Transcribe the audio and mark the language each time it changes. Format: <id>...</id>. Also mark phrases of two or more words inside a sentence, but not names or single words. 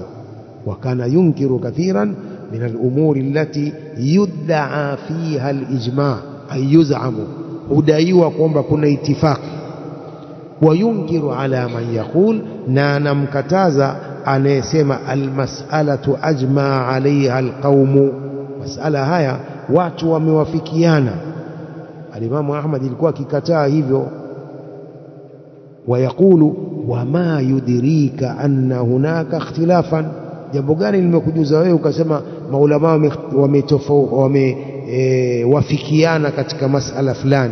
<ar>وكان ينكر كثيرا من الأمور التي يدعى فيها الإجماع أي يزعم,</ar> <sw>hudaiwa kwamba kuna itifaki.</sw> <ar>وينكر على من يقول,</ar> <sw>na anamkataza anayesema</sw> <ar>المسألة أجمع عليها القوم,</ar> <sw>masala haya watu wamewafikiana. Al-Imamu Ahmad ilikuwa akikataa hivyo.</sw> <ar>ويقول وما يدريك أن هناك اختلافا,</ar> <sw>jambo gani limekujuza wewe ukasema maulama wamewafikiana katika masala fulani?</sw>